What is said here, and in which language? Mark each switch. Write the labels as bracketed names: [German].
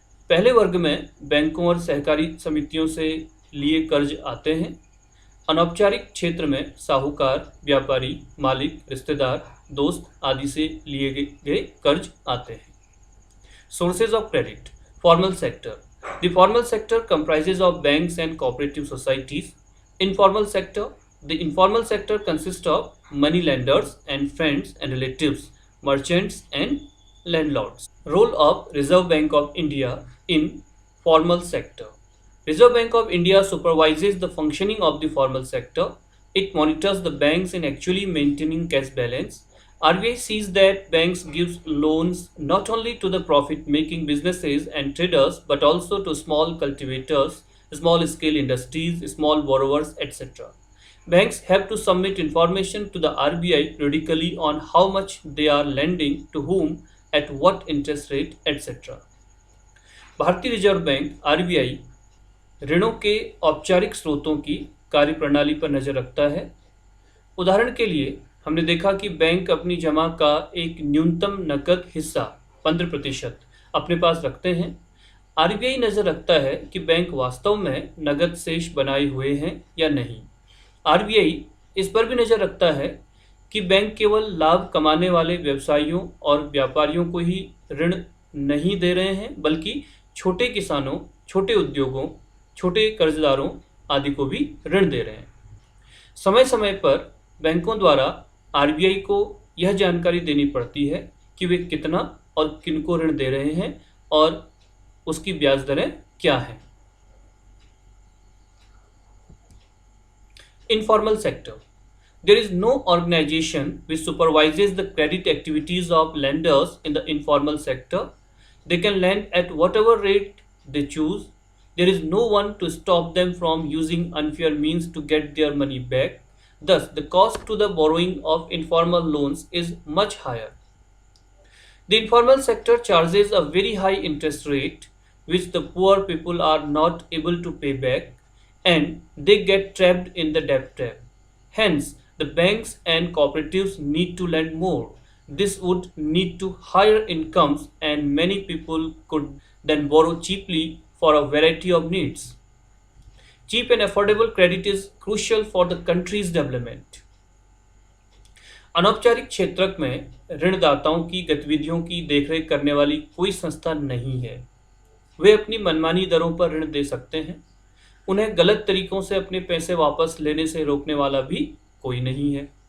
[Hindi] पहले वर्ग में बैंकों और सहकारी समितियों से लिए कर्ज आते हैं। अनौपचारिक क्षेत्र में साहूकार, व्यापारी, मालिक, रिश्तेदार, दोस्त आदि से लिए गए कर्ज आते हैं। [English] Sources of credit, formal sector. The formal sector comprises of banks and cooperative societies. Informal sector, the informal sector consists of money lenders and friends and relatives, merchants and landlords. Role of Reserve Bank of India in formal sector. Reserve Bank of India supervises the functioning of the formal sector. It monitors the banks in actually maintaining cash balance. RBI sees that banks gives loans not only to the profit-making businesses and traders but also to small cultivators, small-scale industries, small borrowers, etc. Banks have to submit information to the RBI periodically on how much they are lending to whom, at what interest rate, etc. [Hindi] भारतीय reserve bank RBI ऋणों के औपचारिक स्रोतों की कार्यप्रणाली पर नजर रखता है। उदाहरण के लिए हमने देखा कि बैंक अपनी जमा का एक न्यूनतम नकद हिस्सा 15% अपने पास रखते हैं। RBI नजर रखता है कि बैंक वास्तव में नकद शेष बनाए हुए हैं या नहीं। RBI इस पर भी नजर रखता है कि बैंक केवल लाभ कमाने वाले व्यवसायियों और व्यापारियों को ही ऋण नहीं दे रहे हैं, बल्कि छोटे किसानों, छोटे उद्योगों, छोटे कर्जदारों आदि को भी ऋण दे रहे हैं। समय समय पर बैंकों द्वारा RBI को यह जानकारी देनी पड़ती है कि वे कितना और किनको ऋण दे रहे हैं और उसकी ब्याज दरें क्या हैं। [English] Informal sector. There is no organization which supervises the credit activities of lenders in the informal sector. They can lend at whatever rate they choose. There is no one to stop them from using unfair means to get their money back. Thus, the cost to the borrowing of informal loans is much higher. The informal sector charges a very high interest rate, which the poor people are not able to pay back, and they get trapped in the debt trap. Hence, the banks and cooperatives need to lend more. This would need to higher incomes, and many people could then borrow cheaply for a variety of needs. Cheap and affordable credit is crucial for the country's development. [Hindi] अनौपचारिक क्षेत्र में ऋणदाताओं की गतिविधियों की देखरेख करने वाली कोई संस्था नहीं है। वे अपनी मनमानी दरों पर ऋण दे सकते हैं। उन्हें गलत तरीकों से अपने पैसे वापस लेने से रोकने वाला भी कोई नहीं है।